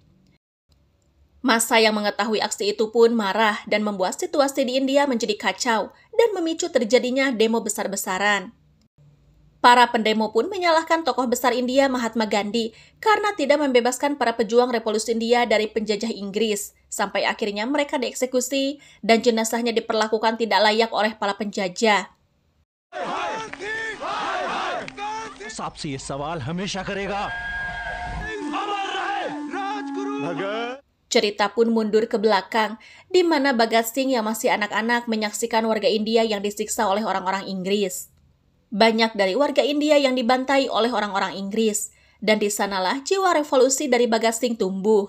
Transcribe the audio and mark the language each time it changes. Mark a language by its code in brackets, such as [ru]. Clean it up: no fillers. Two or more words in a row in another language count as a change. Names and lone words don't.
[id] Massa yang mengetahui aksi itu pun marah dan membuat situasi di India menjadi kacau dan memicu terjadinya demo besar-besaran. Para pendemo pun menyalahkan tokoh besar India Mahatma Gandhi karena tidak membebaskan para pejuang revolusi India dari penjajah Inggris, sampai akhirnya mereka dieksekusi dan jenazahnya diperlakukan tidak layak oleh para penjajah. [hi] आपसे ये सवाल हमेशा करेगा। [id] Cerita pun mundur ke belakang, di mana Bhagat Singh yang masih anak-anak menyaksikan warga India yang disiksa oleh orang-orang Inggris. Banyak dari warga India yang dibantai oleh orang-orang Inggris, dan di sanalah jiwa revolusi dari Bhagat Singh tumbuh.